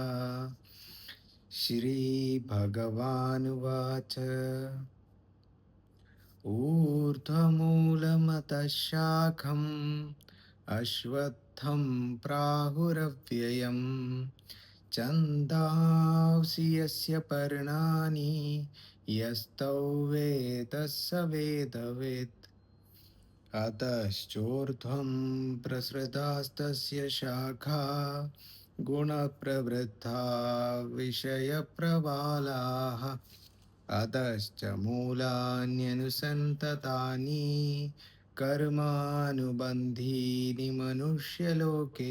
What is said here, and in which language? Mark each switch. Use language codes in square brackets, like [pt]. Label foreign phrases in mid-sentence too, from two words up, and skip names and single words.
[sa] ശ്രീഭഗവാനുവാച ഊർധ്വമൂലമതഃ ശാഖം അശ്വത്ഥം പ്രാഹുരव्ययं ഛന്ദാംസി യസ്യ പർണാനി യസ്തൗ വേദ स वेदवित्. अतश्चोर्ध्वं प्रसृतास्तस्य शाखा गुणप्रवृद्धा विषयप्रवालाः. अधश्च मूलान्यनुसन्ततानि कर्मानुबन्धीनि मनुष्यलोके.